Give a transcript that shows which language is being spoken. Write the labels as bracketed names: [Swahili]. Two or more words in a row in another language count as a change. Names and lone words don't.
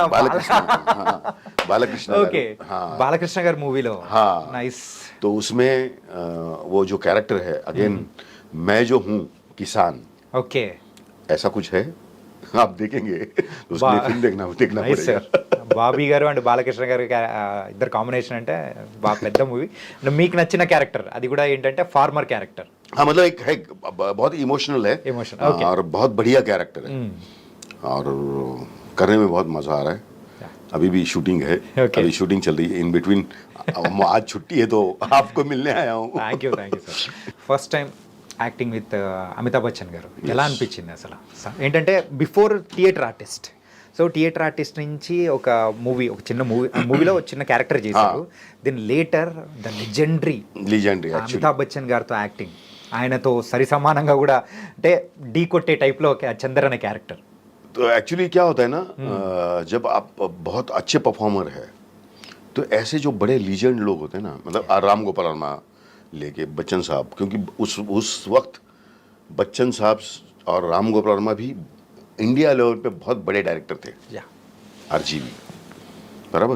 [Hindi] बालकृष्ण [Telugu] ఓకే, బాలకృష్ణ గారి మూవీలో। [Hindi] हाँ, नाइस। तो उसमें वो जो कैरेक्टर है, अगेन मैं जो हूँ किसान, ओके, ऐसा कुछ है। आप देखेंगे तो उसके लिए फिल्म देखना पड़ेगा। [Telugu] బాబీ గారు అండ్ బాలకృష్ణ గారు ఇద్దరు కాంబినేషన్ అంటే బాగా పెద్ద మూవీ. మీకు నచ్చిన క్యారెక్టర్ అది కూడా ఏంటంటే [English] farmer character? [Hindi] हाँ, मतलब एक है, बहुत इमोशनल है, okay. और बहुत बढ़िया कैरेक्टर है, और करने में बहुत मजा आ रहा है। अभी भी शूटिंग है, okay. अभी शूटिंग चल रही है [English] in between. [Hindi] आज छुट्टी है तो आपको मिलने आया हूँ। [English] Thank you sir. first time acting with [Telugu] అమితాబ్ బచ్చన్ గారు ఎలా అనిపించింది అసలు? ఏంటంటే [English] before theatre artist, so theatre artist [Telugu] నుంచి ఒక చిన్న మూవీలో చిన్న క్యారెక్టర్ చేశారు. [English] then later the legendary [Telugu] అమితాబ్ బచ్చన్ గారితో యాక్టింగ్, ఆయనతో సరి సమానంగా కూడా అంటే ఢీ కొట్టే టైప్లో చందర్ అనే క్యారెక్టర్. [Hindi] तो एक्चुअली क्या होता है ना, जब आप बहुत अच्छे परफॉर्मर है तो ऐसे जो बड़े लीजेंड लोग होते हैं ना, मतलब राम गोपाल वर्मा लेके बच्चन साहब, क्योंकि उस वक्त बच्चन साहब और राम गोपाल वर्मा भी इंडिया लेवल पे बहुत बड़े डायरेक्टर थे, RGV बराबर।